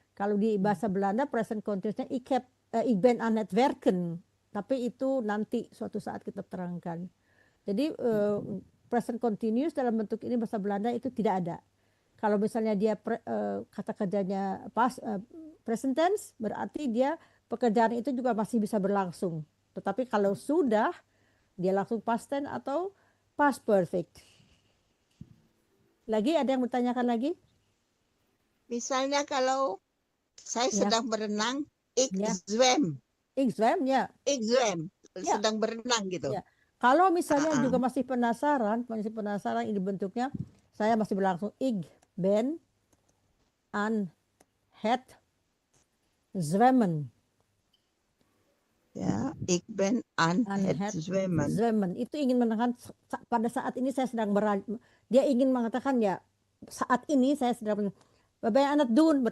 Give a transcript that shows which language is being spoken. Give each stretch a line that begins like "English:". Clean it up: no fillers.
Indonesian: Kalau di bahasa Belanda
English: present continuous tense
Dutch: ik ben aan het werken.
Indonesian: Tapi itu nanti suatu saat kita terangkan. Jadi present continuous dalam bentuk ini bahasa Belanda itu tidak ada. Kalau misalnya dia kata kerjanya present tense, berarti dia pekerjaan itu juga masih bisa berlangsung. Tetapi kalau sudah, dia langsung past tense atau past perfect. Lagi ada yang bertanyakan lagi? Misalnya kalau saya Ya. sedang berenang,
Dutch: ik
Indonesian: Ya.
Dutch: zwem. Ik zwem, ya. Ik zwem.
Indonesian: Ya. Sedang berenang gitu. Ya. Kalau misalnya juga masih penasaran ini bentuknya, saya masih berlangsung
Dutch: ik ben aan het zwemmen.
Indonesian: Ya,
Dutch: ik ben aan het zwemmen. Zwemmen.
Indonesian: Itu ingin menekan pada saat ini saya sedang dia ingin mengatakan ya saat ini saya sedang
Dutch: Wat ben je aan het doen?